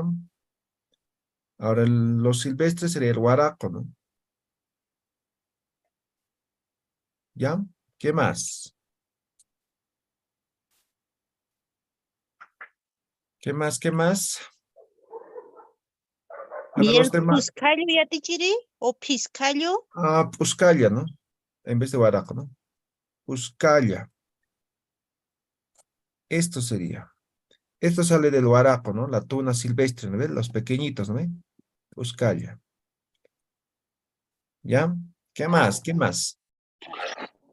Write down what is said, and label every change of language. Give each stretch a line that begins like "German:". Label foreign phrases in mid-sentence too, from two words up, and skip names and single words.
Spanish: Ahora los silvestres sería el guaraco, ¿no? ¿Ya? ¿Qué más? ¿Qué más? ¿Qué más? Para ¿Y los el demás. cuscallo yatichiri o piscallo? Ah, puscalla, ¿no? En vez de guaraco, ¿no? Puscalla. Esto sería. Esto sale del guaraco, ¿no? La tuna silvestre, ¿no ves? Los pequeñitos, ¿no ves? Puscalla. ¿Ya? ¿Qué más? ¿Qué más?